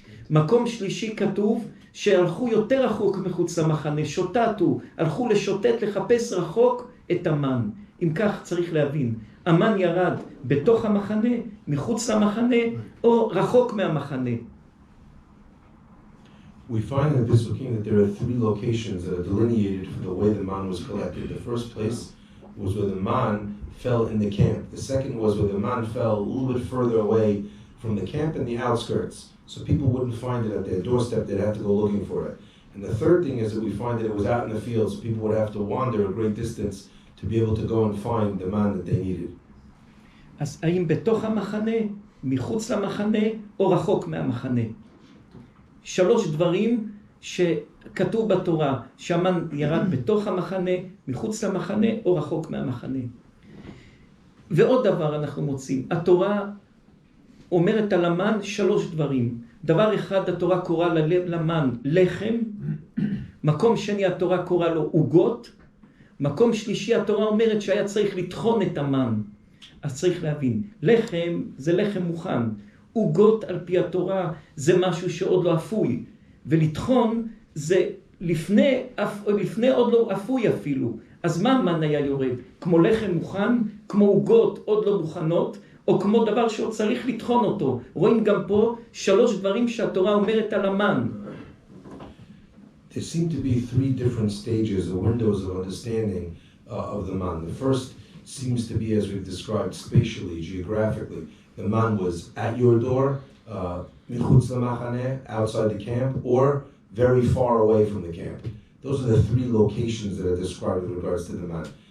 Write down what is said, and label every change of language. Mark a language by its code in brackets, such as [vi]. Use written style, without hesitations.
[he] מקום שלישי כתוב שהלכו יותר רחוק מחוץ למחנה, שוטטו, הלכו לשוטט לחפש רחוק את המן. אם כך צריך להבין, המן ירד בתוך המחנה, מחוץ למחנה, או רחוק מהמחנה. [en] We find in the Pesukim that there are 3 locations that are delineated for the way the man was collected. The first place was where the man fell in the camp. The second was where the man fell a little bit further away from the camp in the outskirts. So people wouldn't find it at their doorstep, they'd have to go looking for it. And the third thing is that we find that it was out in the fields, so people would have to wander a great distance to be able to go and find the man that they needed. [he] אז האם בתוך המחנה, מחוץ למחנה, או רחוק מהמחנה? 3 דברים שכתוב בתורה, שהמן ירד בתוך המחנה, מחוץ למחנה, או רחוק מהמחנה. ועוד דבר אנחנו מוצאים, התורה אומרת על המן 3 דברים. דבר אחד, התורה קורא למן לחם. מקום שני, התורה קורא לו עוגות. מקום שלישי, התורה אומרת שהיה צריך לטחון את המן. אז צריך להבין, לחם זה לחם מוכן. עוגות על פי התורה זה משהו שעוד לא אפוי. ולטחון זה לפני עוד לא אפוי אפילו. אז מה המן היה יורד? כמו לחם מוכן, כמו עוגות עוד לא מוכנות, או כמו דבר שעוד צריך לטחון אותו. רואים גם פה 3 דברים שהתורה אומרת על המן. [en] There seem to be 3 different stages or windows of understanding of the man. The first seems to be, as we've described, spatially, geographically. The man was at your door, [he] michutz lamachaneh, [en] outside the camp, or very far away from the camp. Those are the 3 locations that are described with regards to the man.